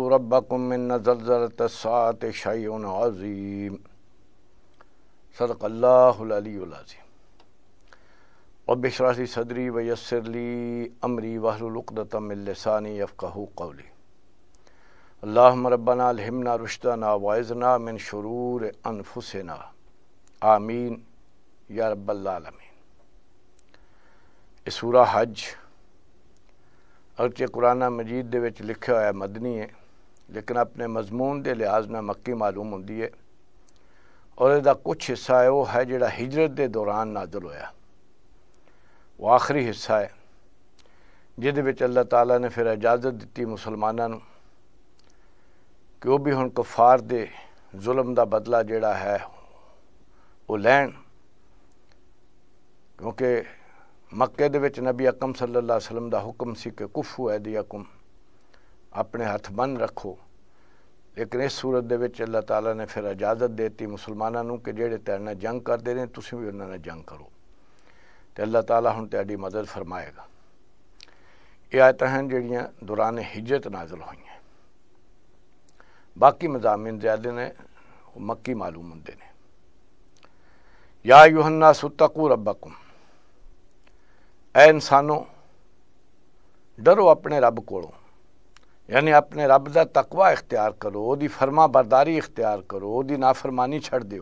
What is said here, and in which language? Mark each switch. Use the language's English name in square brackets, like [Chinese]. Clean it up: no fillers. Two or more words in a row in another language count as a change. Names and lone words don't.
[Arabic] ربکم من زلزلۃ الساعۃ شیء عظیم صدق اللہ العلی العظیم رب اشرح لی صدری ویسر لی امری واحلل عقدۃ من لسانی یفقہوا قولی اللہم ربنا الہمنا رشدنا وعذنا من شرور انفسنا آمین یا رب العالمین۔ [Punjabi] یہ سورہ حج اگرچہ قرآن مجید دے وچ لکھا ہوا ہے مدنی ہے لیکن اپنے مضمون دے لحاظ نہ مکی معلوم ہوندی ہے اور اس دا کچھ حصہ ہے وہ ہے جڑا ہجرت دے دوران نازل ہویا، وہ آخری حصہ ہے جہدے وچ اللہ تعالیٰ نے پھر اجازت دیتی مسلمانوں کہ وہ بھی ہن کفار دے ظلم دا بدلہ جڑا ہے وہ لین، کیونکہ مکے دے وچ نبی اکرم صلی اللہ علیہ وسلم دا حکم سی کہ [Arabic] کفو ایدیکم [Punjabi] اپنے ہاتھ بند رکھو، لیکن اس صورت دے وچ اللہ تعالیٰ نے پھر اجازت دیتی مسلمانوں کہ جڑے تیرے نال جنگ کردے نے تسی بھی انہاں نال جنگ کرو، تو اللہ تعالیٰ ہن تہاڈی مدد فرمائے گا۔ یہ آیتاں ہیں جڑیاں دوران ہجرت نازل ہوئی ہیں، باقی مضامین زیادہ نے وہ مکی معلوم ہوندے نے۔ [Arabic] یا ایھا الناس اتقوا ربکم، [Punjabi] اے انسانوں ڈرو اپنے رب کولوں، یعنی اپنے رب دا تقوی اختیار کرو، وہ دی فرما برداری اختیار کرو، وہ دی نافرمانی چھڑ دیو۔